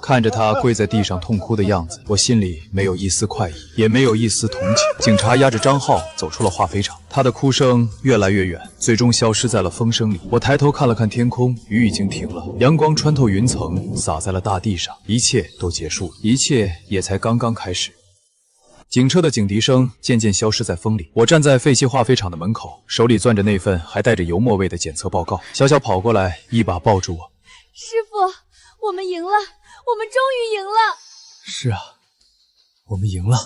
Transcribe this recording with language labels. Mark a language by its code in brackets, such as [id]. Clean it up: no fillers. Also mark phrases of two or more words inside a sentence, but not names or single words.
[zh] 看着他跪在地上痛哭的樣子，我心裡沒有一絲快意，也沒有一絲同情。警察押着張浩走出了化肥廠，他的哭聲越來越遠，最終消失在了風聲裡。我抬頭看了看天空，雨已經停了，陽光穿透雲層，灑在了大地上，一切都結束了，一切也才剛剛開始。警車的警笛聲漸漸消失在風裡，我站在廢棄化肥廠的門口，手裡攥着那份還帶着油墨味的檢測報告。小小跑過來，一把抱住我。師傅，我們贏了，我們終於贏了。是啊，我們贏了。